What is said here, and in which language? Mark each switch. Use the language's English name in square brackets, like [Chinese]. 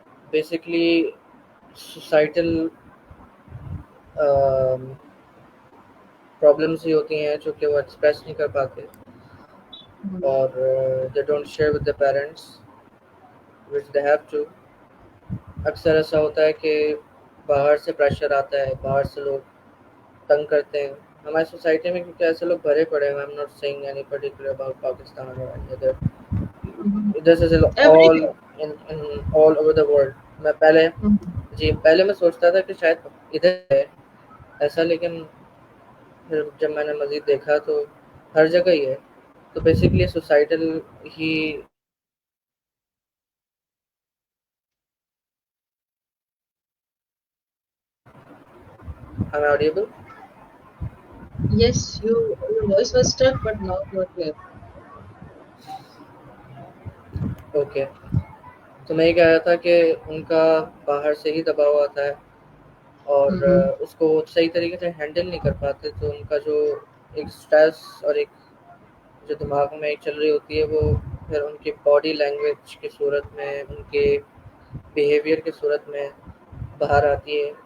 [Urdu] Basically societal problems ہی ہوتی ہیں جو کہ وہ ایکسپریس نہیں کر پاتے, اور [English] They don't share with the parents which they have to. [Urdu] اکثر ایسا ہوتا ہے کہ باہر سے پریشر آتا ہے, باہر سے لوگ تنگ کرتے ہیں ہماری سوسائٹی میں, کیونکہ ایسے لوگ بھرے پڑے ہیں. [English] I'm not saying any particular about Pakistan or any other. This is all in all over the world. [Urdu] میں پہلے میں سوچتا تھا کہ شاید ادھر ہے ایسا, لیکن پھر جب میں نے مزید دیکھا تو ہر جگہ ہی ہے. تو basically societal he. [English] Am I audible? Yes, your voice was stuck, but now you are clear. [Urdu] Okay, تو میں یہ کہہ رہا تھا کہ ان کا باہر سے ہی دباؤ آتا ہے, اور اس کو صحیح طریقے سے ہینڈل نہیں کر پاتے. تو ان کا جو ایک اسٹریس اور ایک جو دماغ میں ایک چل رہی ہوتی ہے, وہ پھر ان کی باڈی لینگویج کی صورت میں, ان کے بیہیویئر کی صورت میں باہر آتی ہے.